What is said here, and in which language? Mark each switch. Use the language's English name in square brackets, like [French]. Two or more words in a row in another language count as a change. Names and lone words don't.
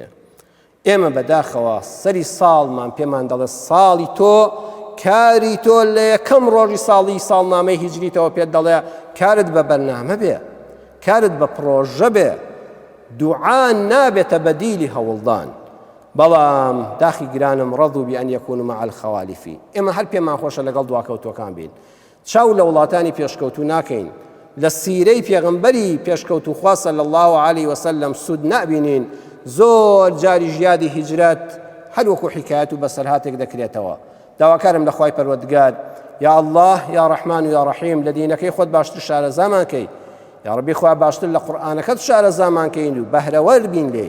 [Central Kurdish] ئێمە بەداخەوە سەری ساڵمان پێمان دەڵێ ساڵی تۆ، کاری تۆ لە یەکەم ڕۆژی ساڵی ساڵنامەی هیجریتەوە پێت دەڵێ کارت بە بەرنامە بێ، کارت بە پرۆژە بێ، دوعا نابێتە بەدیلی هەوڵدان. بەڵام داخی گرانم [Arabic] ڕەضوا بأن يكونوا مع الخوالف، [Central Kurdish] ئێمە هەر پێمان خۆشە لەگەڵ دواکەوتوەکان بین، چاو لە وڵاتانی پێشکەوتوو ناکەین، لە سیرەی پێغەمبەری پێشکەوتوو خوا [Arabic] صلی الله عليه وسلم [Central Kurdish] سود نابینین. زۆر جاری ژیادی هیجرەت هەر وەکو حیکایەت و بەسەرهاتێک دەکرێتەوە. داواکارم لە خوای پەروەردگار، [Arabic] یا الله یا ڕەحمان و یا ڕەحیم، [Central Kurdish] لە دینەکەی خۆت باشتر شارەزامان کەی، [Arabic] یا ڕەبی [Central Kurdish] خوا باشتر لە قورئانەکەت شارەزامان کەین و بەهرەوەر بین لێی.